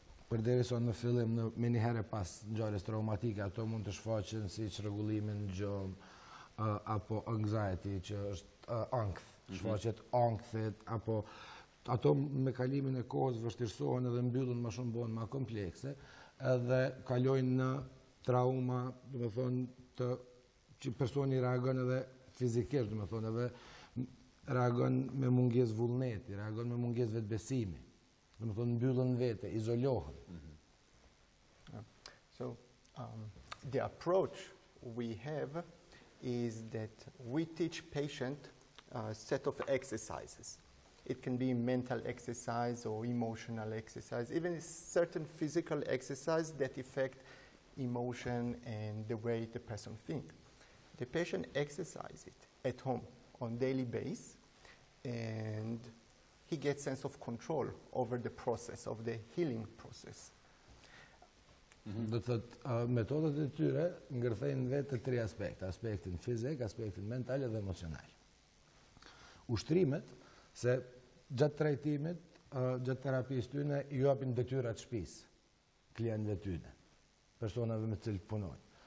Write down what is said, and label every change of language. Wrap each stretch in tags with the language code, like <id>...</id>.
<sq>Përderisa në fillim me një herë pas ngjarjes traumatike ato mund të shfaqen si çrregullimin në gjumë apo anxiety që është ankth, shfaqet ankthet apo ato me kalimin e kohës vështirësohen edhe mbyllen më shumë, bëhen më komplekse, edhe kalojnë në trauma, domethënë që personi reagon edhe fizikisht, domethënë edhe reagon me mungesë vullneti, reagon me mungesë vetbesimi. Domethënë mbyllen vete, izolohen.</sq> <en>So the approach we have is that we teach patient a set of exercises. It can be mental exercise or emotional exercise, even certain physical exercise that affect emotion and the way the person thinks. The patient exercises it at home on daily basis, and he gets sense of control over the process, of the healing process.</en> <sq>Do të thotë metodat e tyre ngërthejnë vetë të 3 aspekte, aspektin fizik, aspektin mental dhe emocional. Ushtrimet, se gjatë trajtimit, gjatë terapisë tyne, ju japin detyrat shtëpisë, klientëve tyne, personave me të cilët punojnë.</sq>